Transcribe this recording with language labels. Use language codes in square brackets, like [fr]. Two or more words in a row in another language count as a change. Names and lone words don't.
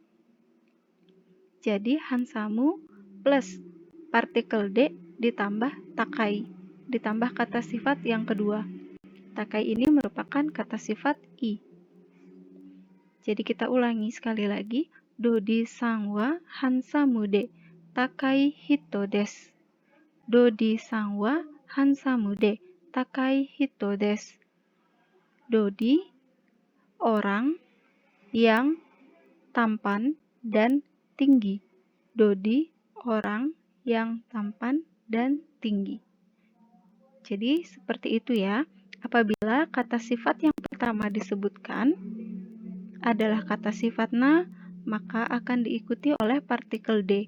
[id] Jadi handsome plus partikel d ditambah takai, ditambah kata sifat yang kedua. Takai ini merupakan kata sifat i. Jadi kita ulangi sekali lagi. [ja] ドディさんは handsome で高い人です. ドディさんは handsome で高い人です. [id] Dodi, orang yang tampan dan tinggi. Dodi, orang yang tampan dan tinggi. Jadi seperti itu ya. Apabila kata sifat yang pertama disebutkan adalah kata sifat na, maka akan diikuti oleh partikel d.